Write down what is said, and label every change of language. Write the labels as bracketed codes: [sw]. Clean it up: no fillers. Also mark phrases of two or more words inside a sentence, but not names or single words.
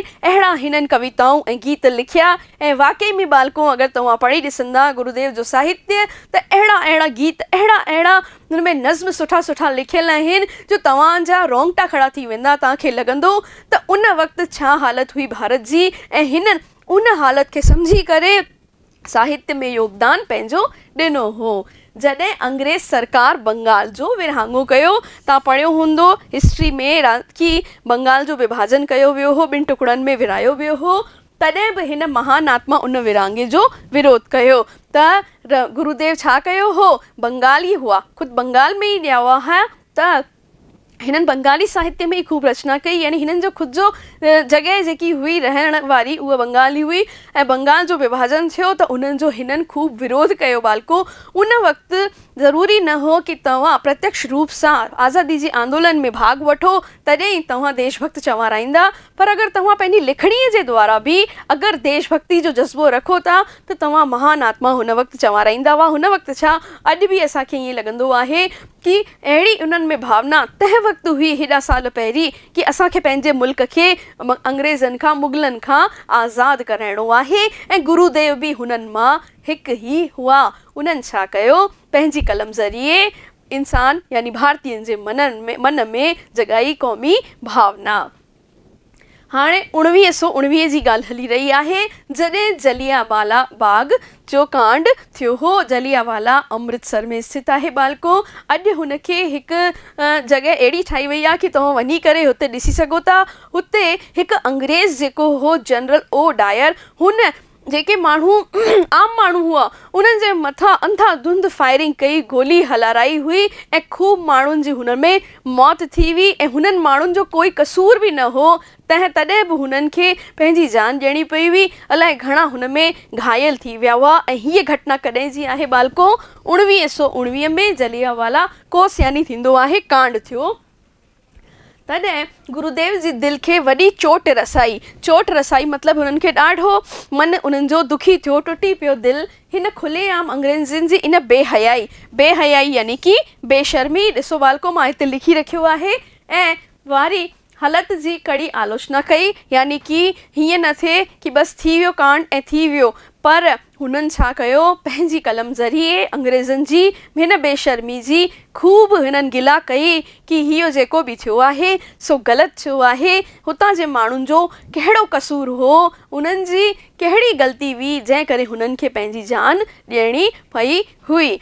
[sd] अहिड़ा हिननि कविताऊं ऐं गीत लिखिया। ऐं वाकई में बालको अगरि तव्हां पढ़ी ॾिसंदा गुरुदेव जो साहित्य त अहिड़ा गीत, अहिड़ा हुन में नज़्म सुठा लिखियल आहिनि जो तव्हांजा रोंगटा खड़ा थी वेंदा। तव्हांखे लॻंदो त उन वक़्तु छा हालत हुई भारत जी, ऐं हिननि उन हालत खे सम्झी करे साहित्य में योगदान पंहिंजो ॾिनो हो। जॾहिं अंग्रेज़ सरकार बंगाल जो विरहाङो कयो, तव्हां पढ़ियो हूंदो हिस्ट्री में कि बंगाल जो विभाजन कयो वियो हो, 2 टुकड़नि में विरायो वियो हो, तॾहिं बि हिन महान आत्मा उन विरहाङे जो विरोध कयो। त गुरुदेव छा कयो हो, बंगाली हुआ, ख़ुदि बंगाल में ई ॼावा हुआ, त हिननि बंगाली साहित्य में खूब रचना कई, यानी हिननि जो ख़ुदि जो जॻह जेकी हुई रहण वारी उहा बंगाली हुई, ऐं बंगाल जो विभाजन थियो त उन्हनि जो हिननि खूब विरोध कयो बालको। उन वक़्तु ज़रूरी न हो कि तव्हां प्रत्यक्ष रूप सां आज़ादी जी आंदोलन में भाग वठो तॾहिं ई तव्हां देशभक्त चवाराईंदा, पर अगरि तव्हां पंहिंजी लिखणीअ जे द्वारा बि अगरि देशभक्ति जो जज़्बो रखो था त तव्हां महान आत्मा हुन वक़्तु चवाराईंदा हुआ। हुन वक़्तु छा, अॼु बि असांखे ईअं लॻंदो आहे कि अहिड़ी उन्हनि में भावना तंहिं वक़्तु हुई हेॾा साल पहिरीं कि असांखे पंहिंजे मुल्क खे अंग्रेज़नि खां, मुग़लनि खां आज़ादु कराइणो आहे, ऐं गुरुदेव बि हुननि मां हिकु ई हुआ। उन्हनि छा कयो, पंहिंजी कलम ज़रिए इंसान यानी भारतीयनि जे मन में जगाई क़ौमी भावना। हाणे 1919 जी ॻाल्हि हली रही आहे, जॾहिं जलियांवाला बाग जो कांड थियो हो। जलियांवाला अमृतसर में स्थित आहे बालको। अॼु हुनखे हिकु जॻह अहिड़ी ठाही वई आहे कि तव्हां वञी करे हुते ॾिसी सघो था। हुते हिकु अंग्रेज़ जेको हो जनरल ओ डायर, हुन जेके माण्हू आम माण्हू हुआ उन्हनि जे मथां अंधाधुंध फायरिंग कई, गोली हलाराई हुई, ऐं खूब माण्हुनि जी हुन में मौत थी हुई, ऐं हुननि माण्हुनि जो कोई कसूर बि न हो, तॾहिं बि हुननि खे पंहिंजी जान ॾियणी पई हुई। अलाए घणा हुन में घायल थी विया हुआ। ऐं हीअ घटना कॾहिं जी आहे बालको, 1919 में जलियांवाला कोस यानी थींदो आहे कांड थियो। तॾहिं गुरुदेव जी दिलि खे वॾी चोट रसाई मतिलबु हुननि खे ॾाढो मन उन्हनि जो दुखी थियो, टुटी पियो दिलि हिन खुलेआम अंग्रेज़नि जी इन बेहयाई यानी कि बेशर्मी। ॾिसो बालको, मां हिते लिखी रखियो आहे, ऐं वारी हालत जी कड़ी आलोचना कई, यानी कि हीअं न थिए कि बसि थी वियो कांड ऐं थी वियो, पर हुननि छा कयो, पंहिंजी कलम ज़रिए अंग्रेज़नि जी हिन बेशर्मी जी खूब हिननि गिला कई कि हीअ जेको बि थियो आहे सो ग़लति थियो आहे। हुतां जे माण्हुनि जो कहिड़ो कसूर हो, उन्हनि जी कहिड़ी ग़लती हुई जंहिं करे हुननि खे पंहिंजी जान ॾियणी पई हुई।